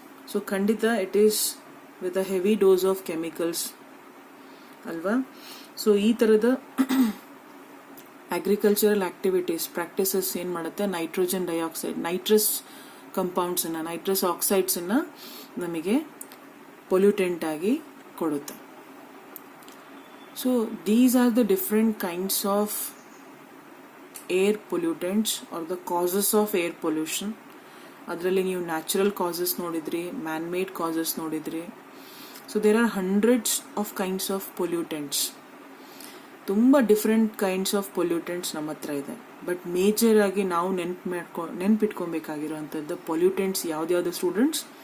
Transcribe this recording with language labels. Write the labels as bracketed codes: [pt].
[en] So ಖಂಡಿತ it is with a heavy dose of chemicals, ಅಲ್ವಾ? [kn] So ಈ ಥರದ ಅಗ್ರಿಕಲ್ಚರಲ್ ಆಕ್ಟಿವಿಟೀಸ್, ಪ್ರಾಕ್ಟೀಸಸ್ ಏನು ಮಾಡುತ್ತೆ, ನೈಟ್ರೋಜನ್ ಡೈಆಕ್ಸೈಡ್, ನೈಟ್ರಸ್ ಕಂಪೌಂಡ್ಸನ್ನು, ನೈಟ್ರಸ್ ಆಕ್ಸೈಡ್ಸನ್ನು ನಮಗೆ ಪೊಲ್ಯೂಟೆಂಟ್ ಆಗಿ ಕೊಡುತ್ತೆ. [en] So these are the different kinds of air pollutants or the causes of air pollution. [kn] ಅದರಲ್ಲಿ ನೀವು ನ್ಯಾಚುರಲ್ ಕಾಸಸ್ ನೋಡಿದ್ರಿ, ಮ್ಯಾನ್ ಮೇಡ್ ಕಾಸಸ್ ನೋಡಿದ್ರಿ. [en] So there are hundreds of kinds of pollutants. ತುಂಬ different kinds of pollutants [kn] ನಮ್ಮ ಹತ್ರ ಇದೆ. But major ಆಗಿ ನಾವು ನೆನ್ಪಿಟ್ಕೊಬೇಕಾಗಿರೋವಂಥದ್ದು ಪೊಲ್ಯೂಟೆಂಟ್ಸ್ ಯಾವ್ದ್ಯಾವುದು ಸ್ಟೂಡೆಂಟ್ಸ್?